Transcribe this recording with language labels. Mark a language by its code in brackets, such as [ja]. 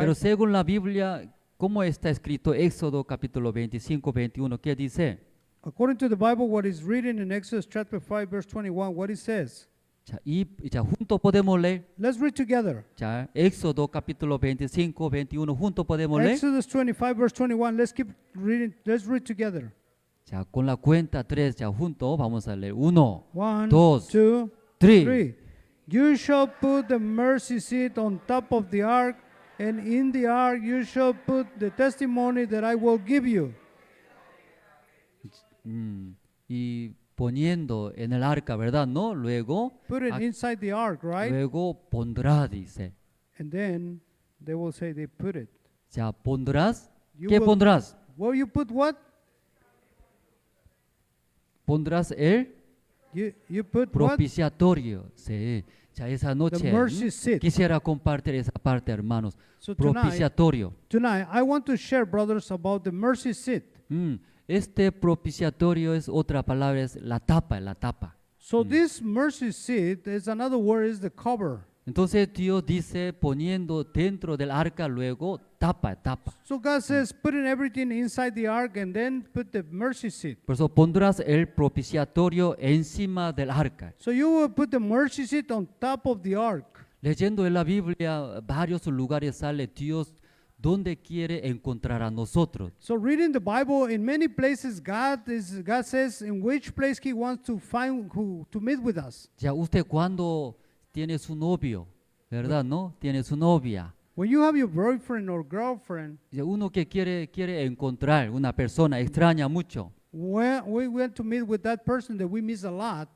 [es] Pero según la Biblia, ¿cómo está escrito Éxodo capítulo 25, 21? ¿Qué dice? [en] According to the Bible, what is written in Exodus chapter 5, verse 21, what it says. [es] Y ya juntos podemos leer. [en] Let's read together. [es] Ya, Éxodo capítulo 25, 21, juntos podemos leer. [en] Exodus 25, verse 21. Let's keep reading. Let's read together. [es] Ya con la cuenta 3, ya juntos vamos a leer. 1, [en] 1, [es] Dos, [en] 2, [es] 3. [en] 3. You shall put the mercy seat on top of the ark, and in the ark you shall put the testimony that I will give you. [es] Y poniendo en el arca, ¿verdad? ¿No? Luego, [en] Put it ac- inside the ark, right? [es] luego pondrá, dice. [en] And then they will say they put it. [es] Ya pondrás. [en] You [es] ¿Qué [en] will- [es] pondrás? [en] Well, you put what? [es] Pondrás el [en] You put what? [es] propiciatorio. Sí. Ya esa noche [en] mercy seat. [es] quisiera compartir esa parte, hermanos. [en] So tonight, [es] Propiciatorio. [en] I want to share, brothers, about the mercy seat. [es] Este propiciatorio es otra palabra, es la tapa, la tapa. [en] So this mercy seat is another word, is the cover. [es] Entonces Dios dice poniendo dentro del arca luego tapa. [en] So God says, putting everything inside the ark and then put the mercy seat. [es] Por eso pondrás el propiciatorio encima del arca. [en] So you will put the mercy seat on top of the ark. [es] Leyendo en la Biblia, varios lugares sale Dios donde quiere encontrar a nosotros. [en] So reading the Bible, in many places, God says in which place He wants to to meet with us. [es] Ya usted cuando tiene su novio, ¿verdad? ¿No? Tiene su novia. [en] When you have your boyfriend or girlfriend, [es] Ya uno que quiere encontrar una persona extraña mucho. [en] when we want to meet with that person that we miss a lot,